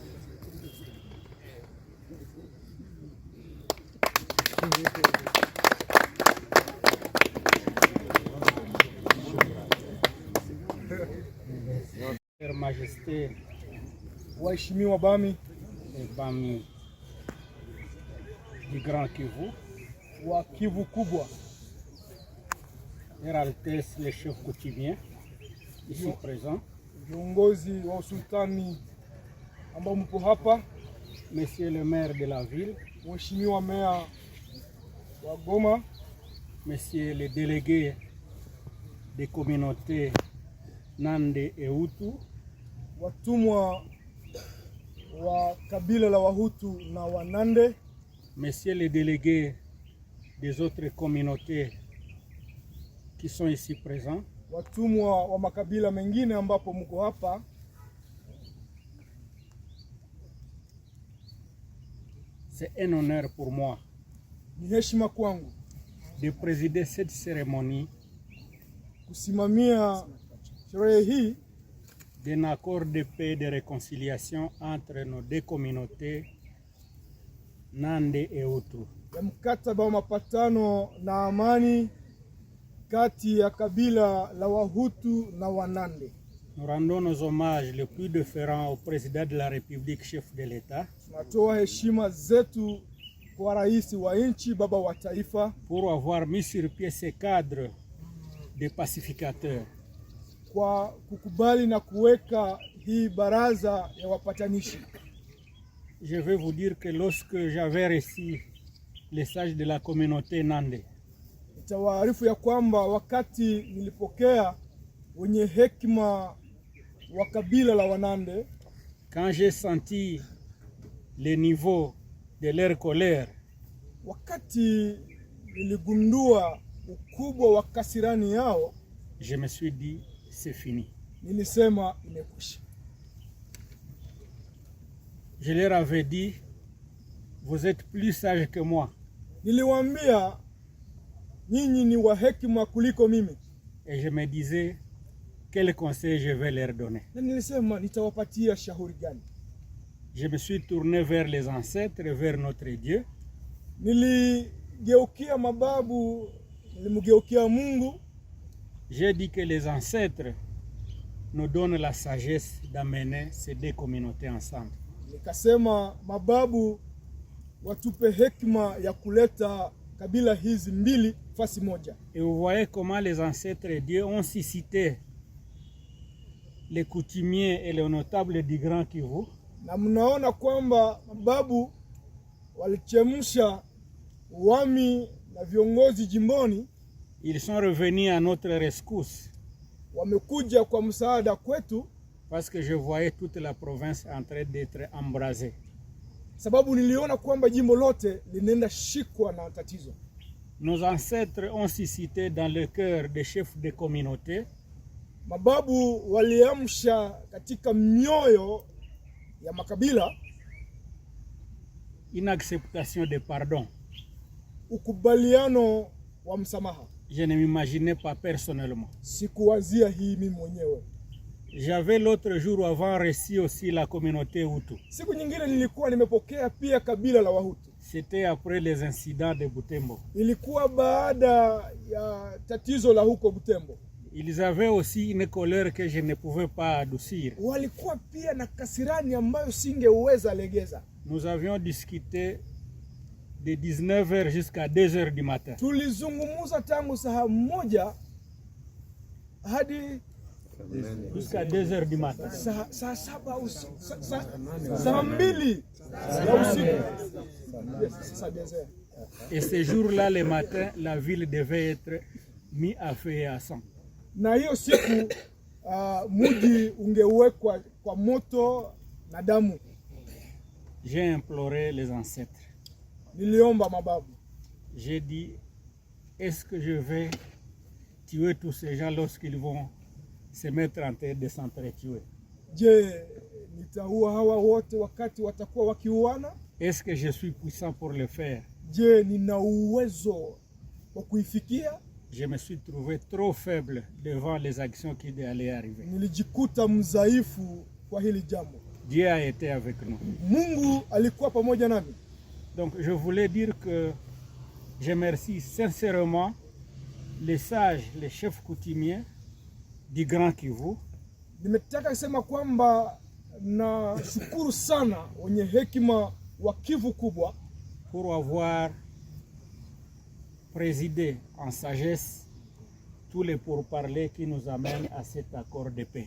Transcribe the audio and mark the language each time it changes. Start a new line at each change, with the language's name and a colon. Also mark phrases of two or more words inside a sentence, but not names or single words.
French: Her Majesté,
Swahili: waheshimiwa bami
French: bami du Grand Kivu,
Swahili: wa Kivu kubwa,
French: Her Altesse le chef coutumier ici présent,
Swahili: viongozi wa usultani ambao mpo hapa,
French: Monsieur le maire de la ville,
Swahili: mheshimiwa meya wa Goma,
French: Monsieur le délégué des communautés Nande et Hutu,
Swahili: watumwa wa kabila la Wahutu na Wanande,
French: Monsieur les délégués des autres communautés qui sont ici présents,
Swahili: watumwa wa makabila mengine ambapo mko hapa,
French: c'est un honneur pour moi
Swahili: ni heshima kwangu
French: de présider cette cérémonie
Swahili: kusimamia sherehe hii
French: d'un accord de paix et de réconciliation entre nos deux communautés Nande et Hutu.
Swahili: ya mkataba wa mapatano na amani kati ya kabila la Wahutu na Wanande.
French: Nous rendons nos hommages les plus déférents au président de la République, chef de l'État,
Swahili: Tunatoa heshima zetu kwa rais wa nchi, baba wa taifa,
French: pour avoir mis sur pied ce cadre de pacificateurs.
Swahili: kwa kukubali na kuweka hii baraza ya wapatanishi.
French: Je vais vous dire que lorsque j'avais reçu les sages de la communauté Nande,
Swahili: Nitawaarifu ya kwamba wakati nilipokea wenye hekima wa kabila la Wanande,
French: quand j'ai senti le niveau de leur colère,
Swahili: wakati niligundua ukubwa wa kasirani yao,
French: je me suis dit c'est fini.
Swahili: nilisema imekwisha.
French: Je leur avais dit vous êtes plus sage que moi.
Swahili: Niliwaambia nyinyi ni wa hekima kuliko mimi.
French: Et je me disais, quel conseil je vais leur donner.
Swahili: Na nilisema nitawapatia shauri gani?
French: Je me suis tourné vers les ancêtres, vers notre Dieu.
Swahili: Niligeukia mababu, nilimgeukia Mungu.
French: J'ai dit que les ancêtres nous donnent la sagesse d'amener ces deux communautés ensemble.
Swahili: Nikasema mababu watupe hekima ya kuleta kabila hizi mbili fasi moja.
French: Et vous voyez comment les ancêtres de Dieu ont suscité les coutumiers et les notables du Grand Kivu.
Swahili: Na mnaona kwamba mababu walichemsha wami na viongozi jimboni.
French: Ils sont revenus à notre rescousse.
Swahili: Wamekuja kwa msaada kwetu.
French: Parce que je voyais toute la province en train d'être embrasée.
Swahili: Sababu niliona kwamba jimbo lote linaenda shikwa na tatizo.
French: Nos ancêtres ont suscité dans le cœur des chefs de communauté.
Swahili: Mababu waliamsha katika mioyo ya makabila
French: une acceptation de pardon.
Swahili: Ukubaliano wa msamaha.
French: Je ne m'imaginais pas personnellement.
Swahili: Sikuwazia hii mimi mwenyewe.
French: J'avais l'autre jour avant reçu aussi la communauté Hutu.
Swahili: Siku nyingine nilikuwa nimepokea pia kabila la Wahutu.
French: C'était après les incidents de Butembo.
Swahili: Ilikuwa baada ya tatizo la huko Butembo.
French: Ils avaient aussi une colère que je ne pouvais pas adoucir.
Swahili: Walikuwa pia na kasirani ambayo singeweza legeza.
French: Nous avions discuté de 19h jusqu'à 2h du matin.
Swahili: Tulizungumuza tangu saa 1 hadi
French: jusqu'à 2h du matin.
Swahili: Saa 7 usiku. Saa 2 ya usiku.
French: Et ce jour-là, le matin, la ville devait être mise à feu et à sang.
Swahili: Na hiyo siku mji ungewekwa kwa moto na damu.
French: J'ai imploré les ancêtres.
Swahili: Niliomba mababu.
French: J'ai dit, est-ce que je vais tuer tous ces gens lorsqu'ils vont se mettre en train de s'entretuer?
Swahili: Je, nitaua hawa wote wakati watakuwa wakiuana?
French: Est-ce que je suis puissant pour le faire?
Swahili: Je, nina uwezo wa kuifikia?
French: Je me suis trouvé trop faible devant les actions qui allaient arriver.
Swahili: Nilijikuta mzaifu kwa hili jambo.
French: Dieu a été avec nous.
Swahili: Mungu alikuwa pamoja nami.
French: Donc je voulais dire que je remercie sincèrement les sages, les chefs coutumiers du Grand Kivu.
Swahili: Nimetaka kusema kwamba na shukuru sana wenye hekima wa Kivu kubwa
French: pour avoir présidé en sagesse tous les pourparlers qui nous amènent à cet accord de paix.